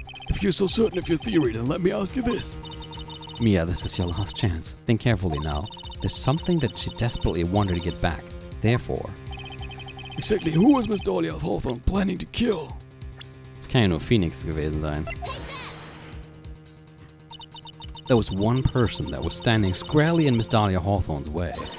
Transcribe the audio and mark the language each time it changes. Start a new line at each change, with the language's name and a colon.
English: If you're so certain of your theory, then let me ask you this. Mia, this is your last chance. Think carefully now. There's something that she desperately wanted to get back. Therefore, Exactly who was Miss Dahlia Hawthorne planning to kill?
German: es kann ja nur Phoenix gewesen sein.
English: There was one person that was standing squarely in Miss Dahlia Hawthorne's way.